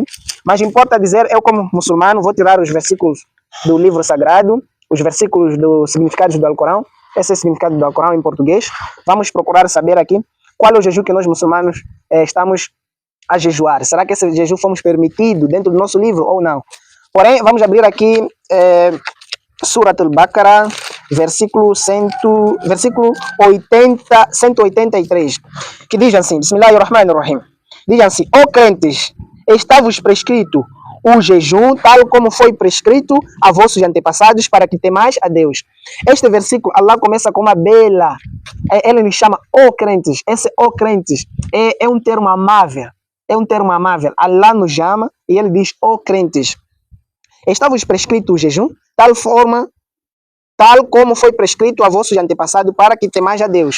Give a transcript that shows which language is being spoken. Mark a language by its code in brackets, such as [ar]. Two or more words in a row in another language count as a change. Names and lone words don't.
[pt] Mas importa dizer, eu como muçulmano, vou tirar os versículos do livro sagrado, os versículos dos significados do Alcorão. Esse é o significado do Alcorão em português. Vamos procurar saber aqui qual é o jejum que nós muçulmanos estamos a jejuar. Será que esse jejum fomos permitido dentro do nosso livro ou não? Porém, vamos abrir aqui Surat al-Baqarah, versículo 183, que diz assim, Bismillahirrahmanirrahim, diz assim, ó crentes, está-vos prescrito o jejum, tal como foi prescrito a vossos antepassados, para que temais a Deus. Este versículo, Allah começa com uma bela, ele nos chama ó crentes, esse ó crentes é um termo amável, Allah nos chama e ele diz ó crentes, está-vos prescrito o jejum, tal como foi prescrito a vossos antepassados, para que temais a Deus.